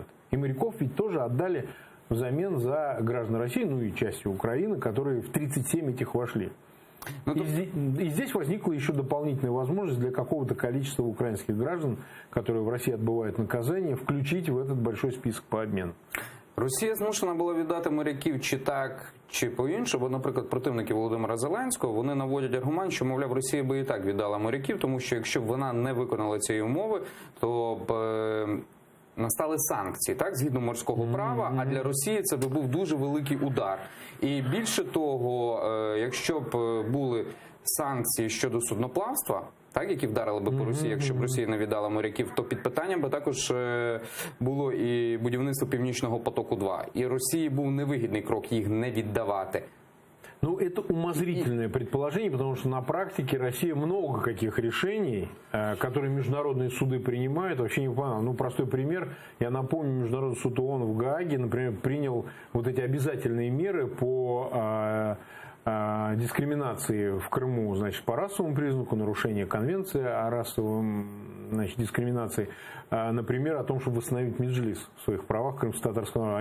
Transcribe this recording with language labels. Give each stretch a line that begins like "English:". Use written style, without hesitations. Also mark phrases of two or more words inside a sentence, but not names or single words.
Russian: И моряков ведь тоже отдали взамен за граждан России, ну и частью Украины, которые в 37 этих вошли. И здесь возникла еще дополнительная возможность для какого-то количества украинских граждан, которые в России отбывают наказание, включить в этот большой список по обмену.
Ukrainian: Росія змушена була віддати моряків чи так, чи по-іншому. Бо, наприклад, противники Володимира Зеленського, вони наводять аргумент, що, мовляв, Росія би і так віддала моряків, тому що якщо б вона не виконала цієї умови, то б настали санкції, так, згідно морського права, а для Росії це би був дуже великий удар. І більше того, якщо б були санкції щодо судноплавства, так, які вдарили би по Росії, якщо б Росія не віддала моряків, то під питанням би також було і будівництво Північного потоку-2. І Росії був невигідний крок їх не віддавати.
Russian: Ну, это умозрительное предположение, потому что на практике Россия много каких решений, которые международные суды принимают, вообще не выполняла. Ну, простой пример. Я напомню, Международный суд ООН в Гааге, например, принял вот эти обязательные меры по дискриминации в Крыму, значит, по расовому признаку, нарушение конвенции о расовом, значит, дискриминации, например, о том, чтобы восстановить Меджлис в своих правах крымско-татарского народа.